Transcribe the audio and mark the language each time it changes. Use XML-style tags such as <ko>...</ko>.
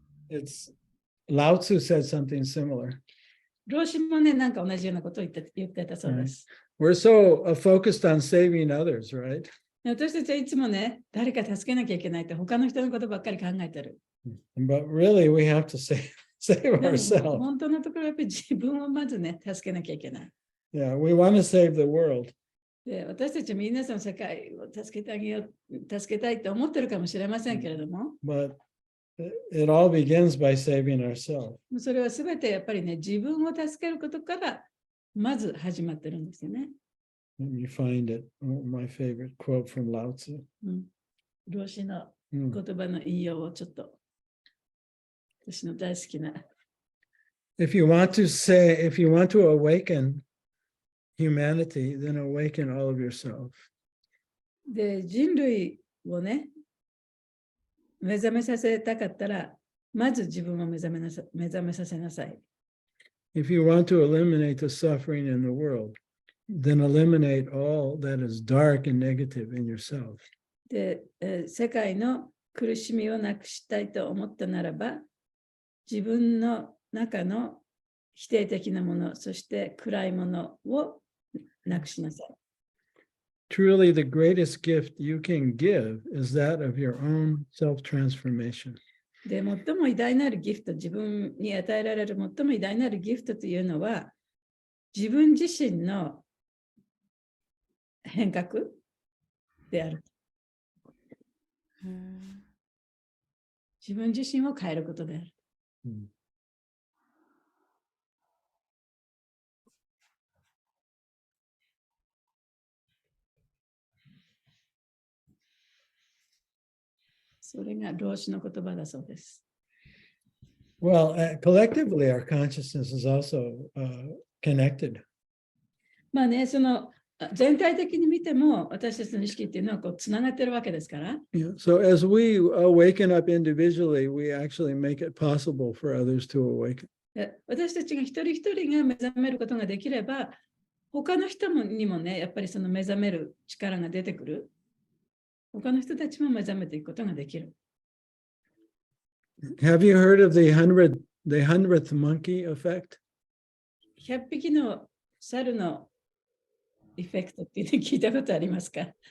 <en>It's Lao Tzu said something similar.</en> <ja>老子もね、なんか同じようなことを言ってたそうです。</ja> <en>We're so focused on saving others, right?</en> <ja>私たちはいつもね、誰か助けなきゃいけないって他の人のことばっかり考えてる。</ja> <en>But really, we have to save</en> <ja>でも</ja> <en>ourselves.</en> <ja>本当のところやっぱり自分をまずね、助けなきゃいけない。</ja> <en>Yeah, we want to save the world.</en> <ja>で、私たちは皆さんの世界を助けてあげよう、助けたいと思ってるかもしれませんけれども、</ja> <en>But it all begins by saving ourselves.</en> <ja>それはすべてやっぱりね、自分を助けることからまず始まってるんですよね。</ja> <en>Let me find it. My favorite quote from Lao Tzu.</en> <ja>老子の言葉の引用をちょっと、私の大好きな。</ja> <en>If you want to awaken humanity, then awaken all of yourself.</en> <ja>で、人類をね、目覚めさせたかったら、まず自分を目覚めさせなさい。</ja> <en>If you want to eliminate the suffering in the world, then eliminate all that is dark and negative in yourself.</en> <ja>で、世界の苦しみをなくしたいと思ったならば、自分の中の否定的なもの、そして暗いものをなくしなさい。</ja> <en>Truly, the greatest gift you can give is that of your own self-transformation.</en> <ja>で、最も偉大なるギフト、自分に与えられる最も偉大なるギフトというのは、自分自身の変革である。自分自身を変えることである。それが老子の言葉だそうです。</ja> <en>Well, collectively, our consciousness is also connected.</en> <ja>まあね、その全体的に見ても私たちの意識っていうのはこうつながってるわけですから。</ja> <en>Yeah. So as we awaken up individually, we actually make it possible for others to awaken.</en> <ja>私たちが一人一人が目覚めることができれば、他の人にもね、やっぱりその目覚める力が出てくる。他の人たちも目覚めていくことができる。</ja> <en>Have you heard of the 100th monkey effect?</en> <ja>100匹の猿のエフェクトっていうの聞いたことありますか？</ja>